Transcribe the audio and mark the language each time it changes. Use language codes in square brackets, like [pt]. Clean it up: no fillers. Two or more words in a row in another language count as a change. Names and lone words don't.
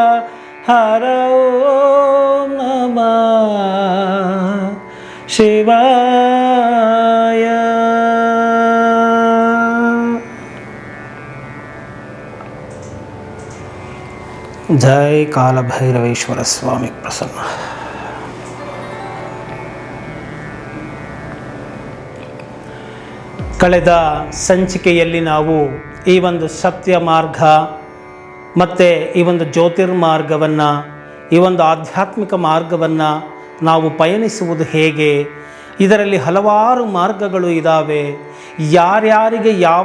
[sa] हर ओम नमः शिवाय. [mr] जय कालभैरवेश्वर स्वामी प्रसन्न. [kn] ಕಳೆದ ಸಂಚಿಕೆಯಲ್ಲಿ ನಾವು ಈ ಒಂದು ಸತ್ಯ ಮಾರ್ಗ ಮತ್ತು ಈ ಒಂದು ಜ್ಯೋತಿರ್ಮಾರ್ಗವನ್ನು, ಈ ಒಂದು ಆಧ್ಯಾತ್ಮಿಕ ಮಾರ್ಗವನ್ನು ನಾವು ಪಯಣಿಸುವುದು ಹೇಗೆ, ಇದರಲ್ಲಿ ಹಲವಾರು ಮಾರ್ಗಗಳು ಇದ್ದಾವೆ, ಯಾರ್ಯಾರಿಗೆ ಯಾವ